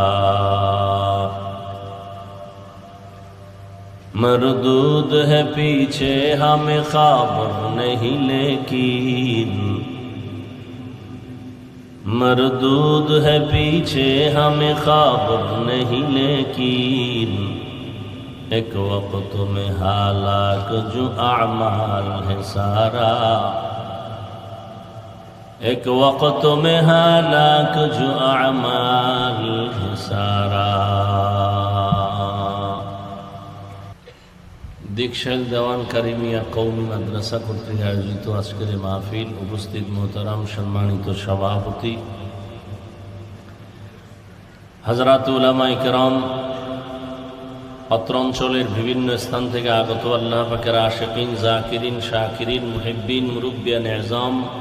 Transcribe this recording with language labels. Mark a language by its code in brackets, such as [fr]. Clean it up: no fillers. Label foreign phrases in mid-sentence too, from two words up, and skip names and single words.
[ur] مردود ہے پیچھے ہمیں خبر نہیں لیکن، مردود ہے پیچھے ہمیں خبر نہیں لیکن. ایک وقت میں ہلاک جو اعمال ہے سارا، ایک وقت میں ہلاک جو اعمال ہے سارا. [bn] দীক্ষাল দেওয়ান কারিমিয়া কওমি মাদ্রাসা কর্তৃক আয়োজিত আজকের মাহফিল, উপস্থিত মোহতারাম সম্মানিত সভাপতি, হযরত উলামায়ে কেরাম, অত্র অঞ্চলের বিভিন্ন স্থান থেকে আগত আল্লাহ পাকের আশিকিন, জাকিরিন, শাকিরিন, মুহিব্বিন, মুরব্বিয়ান এজাম,